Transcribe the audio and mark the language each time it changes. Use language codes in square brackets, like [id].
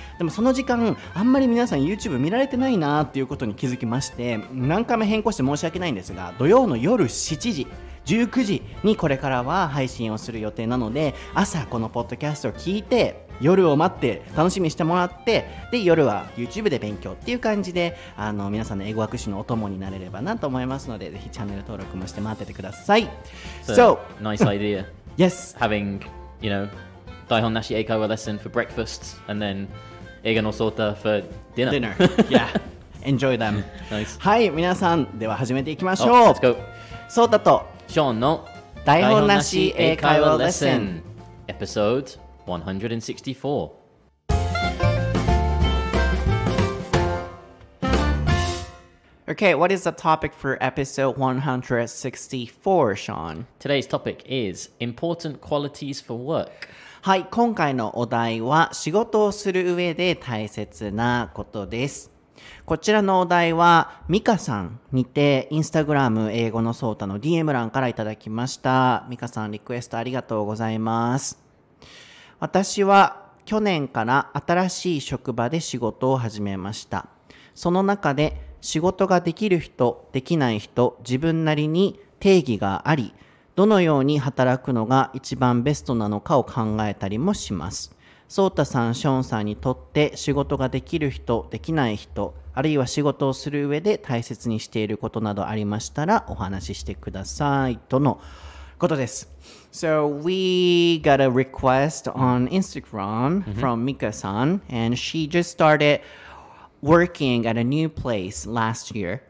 [ja] でもその時間あんまり皆さん YouTube 見られてないなっていうことに気づきまして、何回も変更して申し訳ないんですが、土曜の夜7時19時にこれからは配信をする予定なので、朝このポッドキャストを聞いて夜を待って楽しみにしてもらって、で夜は YouTube で勉強っていう感じで皆さんの英語学習のお供になれればなと思いますので、ぜひチャンネル登録もして待っててください。 [en] So, nice idea. Yes. Having,台本なし英会話 lesson for breakfast and then 英語のソータ for dinner. Yeah. Enjoy them. Nice. [ja] はい、皆さんでは始めていきましょう。 [en] Let's go. [ja] ソータとショーンの台本なし英会話レッスン [en] Episode 164. Okay, what is the topic for episode 164, Sean? Today's topic is important qualities for work. [ja] はい、今回のお題は仕事をする上で大切なことです。こちらのお題はミカさんにてインスタグラム英語のソータの DM 欄からいただきました。ミカさんリクエストありがとうございます。私は去年から新しい職場で仕事を始めました。その中で仕事ができる人、できない人、自分なりに定義があり、どのように働くのが一番ベストなのかを考えたりもします。ソータさん、ショーンさんにとって仕事ができる人、できない人、あるいは仕事をする上で大切にしていることなどありましたらお話ししてくださいとのことです。 [en] So we got a request on Instagram from Mika-san, and she just started working at a new place last year.